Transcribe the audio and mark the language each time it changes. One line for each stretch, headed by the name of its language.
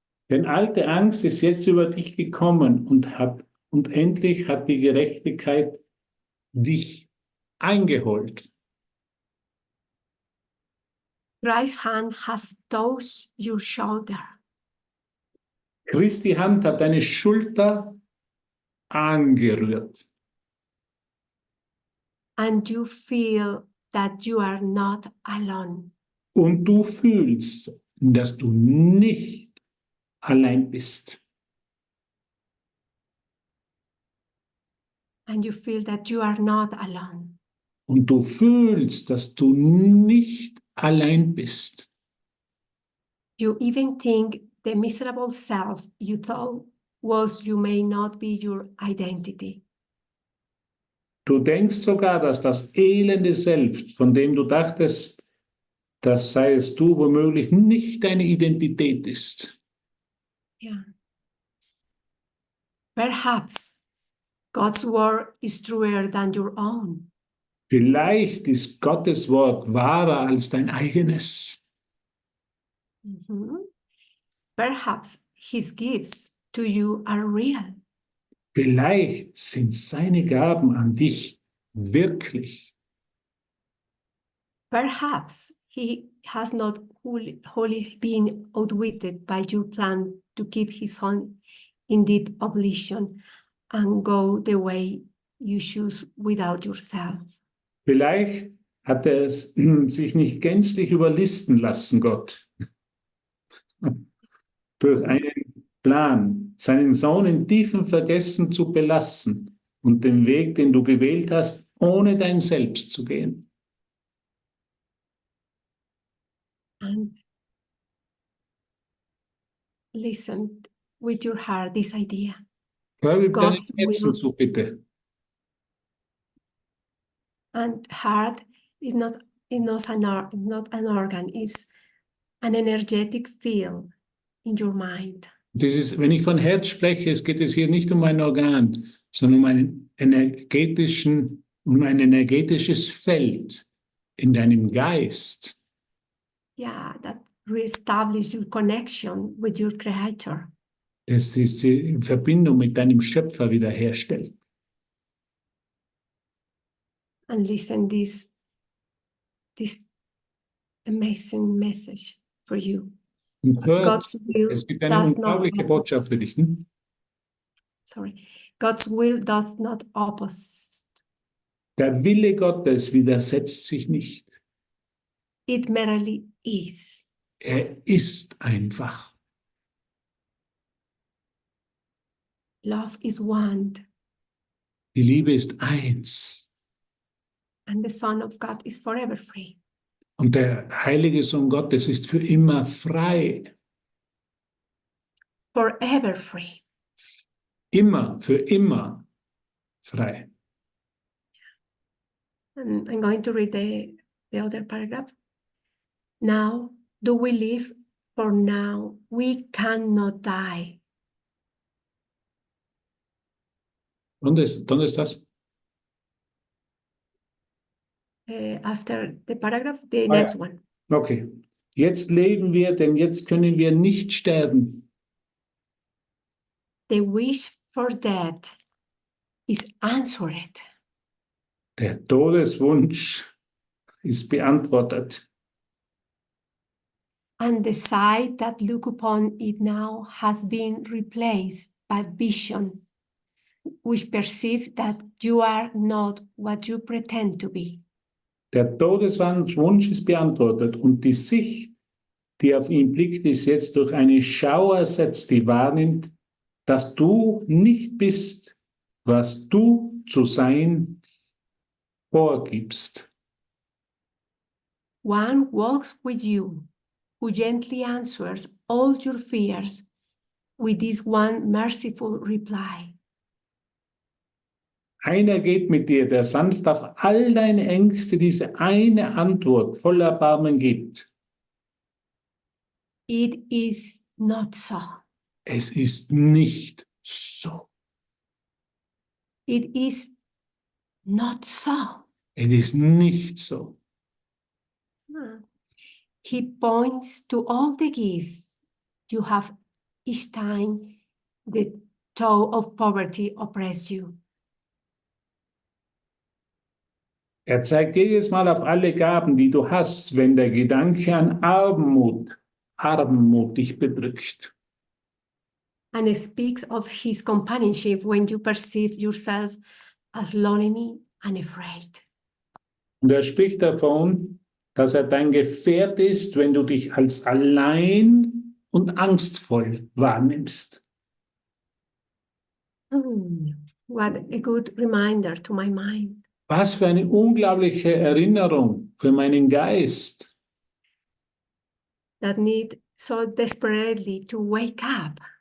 German: Denn alte Angst ist jetzt über dich gekommen und endlich hat die Gerechtigkeit dich eingeholt.
English: Christ's hand has touched your shoulder,
German: Christi Hand hat deine Schulter angerührt.
English: and you feel that you are not alone.
German: Und du fühlst, dass du nicht allein bist.
English: And you feel that you are not alone.
German: Und du fühlst, dass du nicht allein bist.
English: You even think the miserable self you thought was you may not be your identity.
German: Du denkst sogar, dass das elende Selbst, von dem du dachtest, das sei es du, womöglich nicht deine Identität ist. Yeah.
English: Perhaps God's word is truer than your own.
German: Vielleicht ist Gottes Wort wahrer als dein eigenes. Mhm.
English: Perhaps his gifts to you are real.
German: Vielleicht sind seine Gaben an dich wirklich.
English: Perhaps he has not wholly been outwitted by your plan to keep his own in deep oblivion and go the way you choose without yourself.
German: Vielleicht hat er es sich nicht gänzlich überlisten lassen, Gott, durch einen Plan, seinen Sohn in tiefem Vergessen zu belassen und den Weg, den du gewählt hast, ohne dein Selbst zu gehen.
English: And listen with your heart this idea.
German: Hör mit
English: God
German: deinem Herzen zu, bitte.
English: And heart is not an organ, it's an energetic field in your mind.
German: Wenn ich von Herz spreche, es geht es hier nicht um ein Organ, sondern um ein energetisches Feld in deinem Geist.
English: Yeah, that reestablish your connection with your creator.
German: Das diese Verbindung mit deinem Schöpfer wiederherstellt.
English: And listen this amazing message for you.
German: Und hör,
English: God's will
German: es gibt eine
English: does not
German: unglaubliche Botschaft für dich.
English: God's will does not oppose.
German: Der Wille Gottes widersetzt sich nicht.
English: It merely is.
German: Er ist einfach.
English: Love is one.
German: Die Liebe ist eins.
English: And the Son of God is forever free.
German: Und der heilige Sohn Gottes ist für immer frei.
English: Forever free.
German: Immer, für immer frei.
English: And I'm going to read the other paragraph. Now do we live, for now we cannot die.
Spanish: ¿Dónde estás?
English: After the paragraph, the Ah, next
German: ja.
English: one. Okay.
German: Jetzt leben wir, denn jetzt können wir nicht sterben.
English: The wish for death is answered.
German: Der Todeswunsch ist beantwortet.
English: And the sight that look upon it now has been replaced by vision, which perceive that you are not what you pretend to be.
German: Der Todeswunsch ist beantwortet und die Sicht, die auf ihn blickt, ist jetzt durch eine Schau ersetzt, die wahrnimmt, dass du nicht bist, was du zu sein vorgibst.
English: One walks with you, who gently answers all your fears with this one merciful reply.
German: Einer geht mit dir, der sanft auf all deine Ängste diese eine Antwort voller Erbarmen gibt.
English: It is not so.
German: Es ist nicht so.
English: It is not so.
German: Es ist nicht so.
English: He points to all the gifts you have each time the toe of poverty oppressed you.
German: Er zeigt jedes Mal auf alle Gaben, die du hast, wenn der Gedanke an Armut dich bedrückt.
English: And speaks of his companionship when you perceive yourself as lonely and afraid.
German: Und er spricht davon, dass er dein Gefährt ist, wenn du dich als allein und angstvoll wahrnimmst.
English: What a good reminder to my mind.
German: Was für eine unglaubliche Erinnerung für meinen Geist.
English: That need so desperately to wake up.